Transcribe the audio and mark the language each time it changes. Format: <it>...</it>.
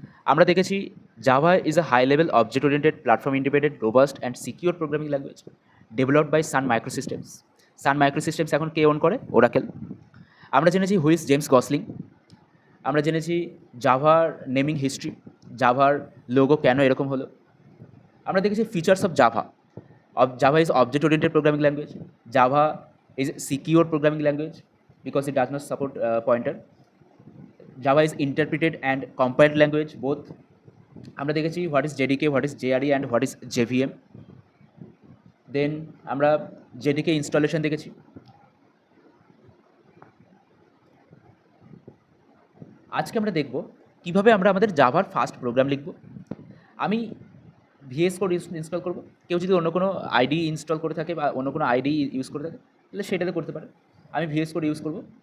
<bn>আমরা দেখেছি</bn> <en>Java is a high level object oriented platform independent robust and secure programming language developed by Sun Microsystems.</en> <bn>সান মাইক্রোসিস্টেমস এখন কে on করে? Oracle. আমরা জেনেছি হুইস জেমস গসলিং। আমরা জেনেছি জাভার নেমিং হিস্ট্রি, জাভার লোগো কেন এরকম হলো। আমরা দেখেছি</bn> <en>Features of Java. Java is object-oriented programming language. Java is secure programming language because it does not support pointer. Java is interpreted and compiled language both.</en> <bn>আমরা দেখেছি</bn> <en>what is JDK, what is JRE and what is JVM.</en> <bn>Then আমরা JDK installation দেখেছি। আজকে আমরা দেখব কিভাবে আমরা আমাদের জাভার ফাস্ট প্রোগ্রাম লিখব। আমি ভিএস কোড ইনস্টল করব। কেউ যদি অন্য কোনো আইডি ইনস্টল করে থাকে বা অন্য কোনো আইডি ইউজ করে থাকে তাহলে সেটাতে করতে পারে। আমি ভিএস কোড ইউজ করব।</bn>